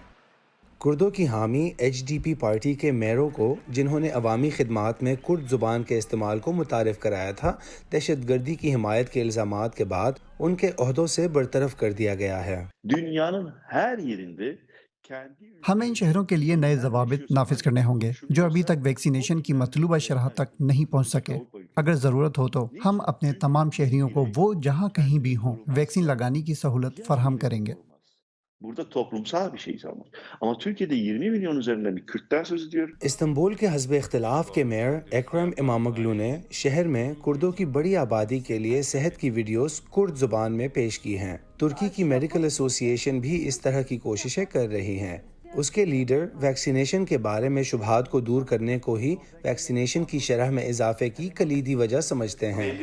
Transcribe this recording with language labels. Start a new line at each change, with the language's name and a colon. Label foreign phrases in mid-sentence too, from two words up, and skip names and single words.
Urdu: کردوں کی حامی HDP پارٹی کے میئروں کو، جنہوں نے عوامی خدمات میں کرد زبان کے استعمال کو متعارف کرایا تھا، دہشت گردی کی حمایت کے الزامات کے بعد ان کے عہدوں سے برطرف کر دیا گیا ہے. ہمیں ان شہروں کے لیے نئے ضوابط نافذ کرنے ہوں گے جو ابھی تک ویکسینیشن کی مطلوبہ شرح تک نہیں پہنچ سکے. اگر ضرورت ہو تو ہم اپنے تمام شہریوں کو وہ جہاں کہیں بھی ہوں ویکسین لگانے کی سہولت فراہم کریں گے.
Turkish: Burada toplumsal bir şeyiz ama Türkiye'de 20 milyon üzerinden bir Kürtler söz ediyor.
Urdu: استنبول کے حسب اختلاف کے میئر اکرم امام اوغلو نے شہر میں کردوں کی بڑی آبادی کے لیے صحت کی ویڈیوز کرد زبان میں پیش کی ہیں. ترکی کی میڈیکل ایسوسی ایشن بھی اس طرح کی کوششیں کر رہی ہیں. اس کے لیڈر ویکسینیشن کے بارے میں شبہات کو دور کرنے کو ہی ویکسینیشن کی شرح میں اضافے کی کلیدی وجہ سمجھتے ہیں.